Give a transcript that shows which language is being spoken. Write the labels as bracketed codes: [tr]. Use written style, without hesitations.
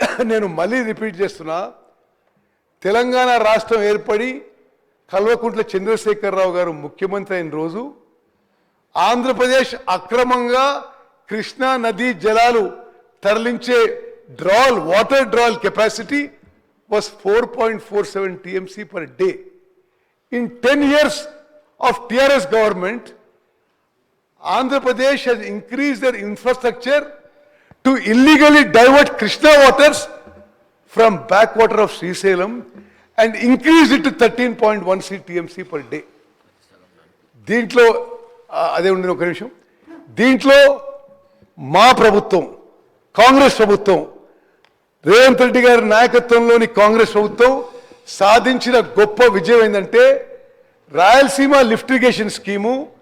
[te] నేను మళ్ళీ రిపీట్ చేస్తున్నా, తెలంగాణ రాష్ట్రం ఏర్పడి కల్వకుంట్ల చంద్రశేఖరరావు గారు ముఖ్యమంత్రి అయిన రోజు ఆంధ్రప్రదేశ్ అక్రమంగా కృష్ణా నదీ జలాలు తరలించే water drawal capacity [en] was 4.47 TMC per day. In 10 years of TRS government, Andhra Pradesh has increased their infrastructure to illegally divert Krishna waters from backwater of Srisalem and increased it to 13.16 TMC per day. [te] దీంట్లో అదే ఉండిన ఒక నిమిషం, దీంట్లో మా ప్రభుత్వం, కాంగ్రెస్ ప్రభుత్వం, రేవంత్ రెడ్డి గారి నాయకత్వంలోని కాంగ్రెస్ ప్రభుత్వం సాధించిన గొప్ప విజయం ఏంటంటే, రాయలసీమ లిఫ్ట్ ఇరిగేషన్ స్కీము